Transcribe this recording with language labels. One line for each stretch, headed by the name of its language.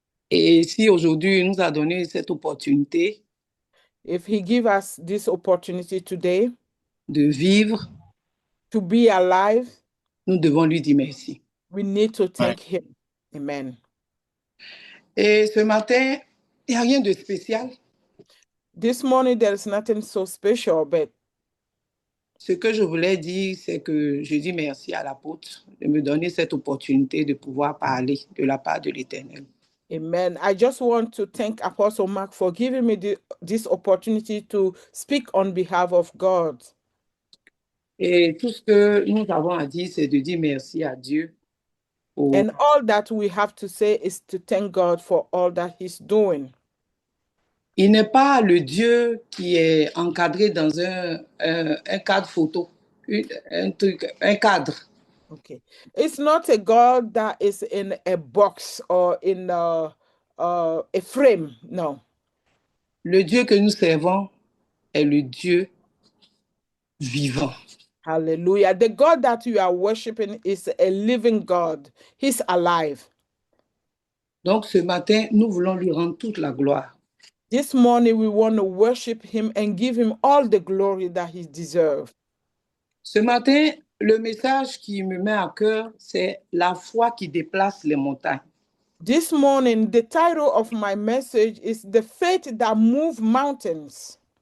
French: Et si aujourd'hui il nous a donné cette opportunité
English: If he give us this opportunity today
French: de vivre,
English: to be alive,
French: nous devons lui dire merci.
English: we need to thank him. Amen.
French: Et ce matin, il n'y a rien de spécial.
English: This morning, there is nothing so special, but
French: Ce que je voulais dire, c'est que je dis merci à l'apôtre de me donner cette opportunité de pouvoir parler de la part de l'Éternel. amen.
English: I just want to thank Apostle Mark for giving me this opportunity to speak on behalf of God.
French: Et tout ce que nous avons à dire, c'est de dire merci à Dieu.
English: And all that we have to say is to thank God for all that he's doing.
French: Il n'est pas le Dieu qui est encadré dans un cadre photo, un cadre.
English: Okay. It's not a God that is in a box or in a frame. No.
French: Le Dieu que nous servons est le Dieu vivant. Hallelujah.
English: The God that you are worshiping is a living God. He's alive.
French: Donc ce matin, nous voulons lui rendre toute la gloire.
English: This morning, we want to worship him and give him all the glory that he deserves.
French: Ce matin, le message qui me met à cœur, c'est la foi qui déplace les montagnes.
English: This morning, the title of my message is The Faith That Moves Mountains.